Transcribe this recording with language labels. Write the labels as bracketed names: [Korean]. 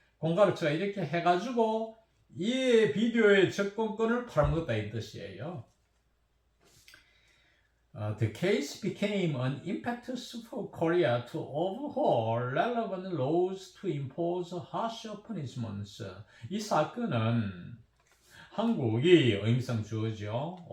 [Korean] 공갈을 쳐가 이렇게 해가지고 이 비디오의 접근권을 팔아먹었다 이 뜻이에요. [English] The case became an impetus for Korea to overhaul relevant laws to impose harsher punishments. [Korean] 이 사건은 한국이 의미상 주어죠.